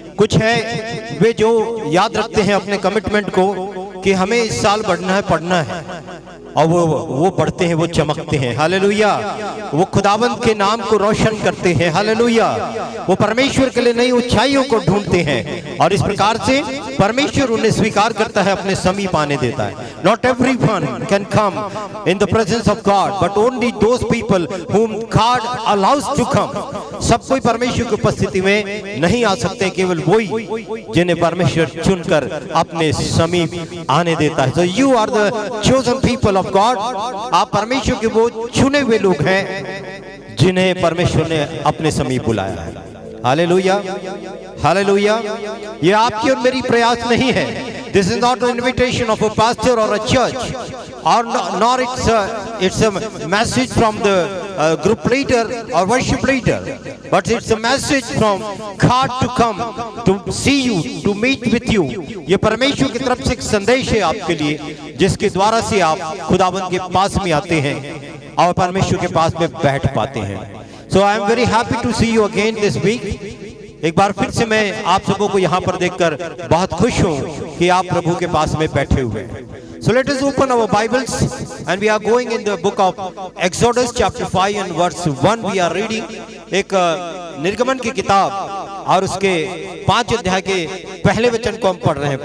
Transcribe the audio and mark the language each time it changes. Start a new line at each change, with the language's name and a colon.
Hindi: कुछ है वे जो याद रखते हैं अपने कमिटमेंट को कि हमें इस साल बढ़ना है, पढ़ना है, और वो बढ़ते हैं, वो चमकते हैं। हालेलुया। वो खुदावंद के नाम को रोशन करते हैं। हालेलुया। वो परमेश्वर के लिए नई ऊंचाइयों को ढूंढते हैं, और इस प्रकार से परमेश्वर उन्हें स्वीकार करता है, अपने समीप आने देता है।
English: Not everyone can come in the presence of God, but only those people whom God allows to come।
Hindi: सब कोई परमेश्वर की उपस्थिति में नहीं आ सकते, केवल वही जिन्हें परमेश्वर चुनकर अपने समीप आने देता है।
English: So you are the chosen people of God।
Hindi: आप परमेश्वर के वो चुने हुए लोग हैं जिन्हें परमेश्वर ने अपने समीप बुलाया है। Hallelujah, hallelujah. ये आपकी और मेरी प्रयास नहीं है।
English: This is not an invitation of a pastor or a church, or nor it's a message from the group leader or worship leader, but it's a message from God to come to see you, to meet with you।
Hindi: ये परमेश्वर की तरफ से एक संदेश है आपके लिए, जिसके द्वारा से आप खुदावंद के पास में आते हैं और परमेश्वर के पास में बैठ पाते हैं।
English: So I am very happy to see you again this week।
Hindi: एक बार फिर से मैं आप सबों को यहाँ पर देखकर बहुत खुश हूँ कि आप प्रभु के पास में बैठे हुए हैं।
English: So let us open our Bibles and we are going in the book of Exodus chapter 5 and verse 1 we are reading।
Hindi: एक निर्गमन की किताब और उसके 5 अध्याय के पहले वचन को हम पढ़ रहे हैं।